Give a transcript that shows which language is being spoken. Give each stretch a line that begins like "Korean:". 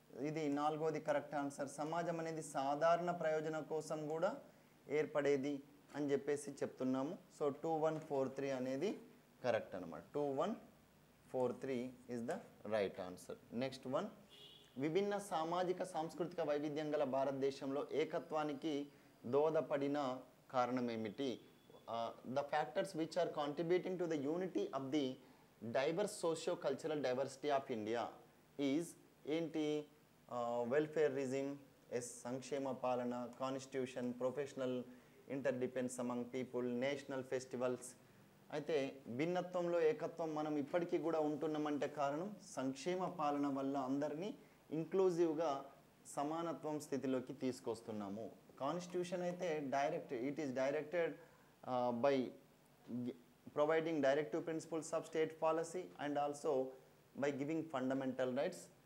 Telugu: ఇది 4వది correct answer. సమాజం అనేది సాధారణ ప్రయోజనం కోసం కూడా ఏర్పడేది అని చెప్పేసి చెప్తున్నాము. సో 2143 అనేది కరెక్ట్ అనమాట.
English: 2143 is the right answer.
Telugu: Next one, విభిన్న సామాజిక సాంస్కృతిక వైవిధ్యం గల భారతదేశంలో ఏకత్వానికి దోహదపడిన కారణం ఏమిటి?
English: The factors which are contributing to the unity of the diverse socio-cultural diversity of India is
Telugu: ఏంటి?
English: welfarism,
Telugu: సంక్షేమ పాలన,
English: Constitution, professional interdependence among people, national festivals.
Telugu: అయితే భిన్నత్వంలో ఏకత్వం మనం ఇప్పటికీ కూడా ఉంటున్నామంటే కారణం సంక్షేమ పాలన వల్ల అందరినీ ఇంక్లూజివ్గా సమానత్వం స్థితిలోకి తీసుకొస్తున్నాము.
English: Constitution అయితే it is directed by providing directive principles of state policy and also by giving fundamental rights.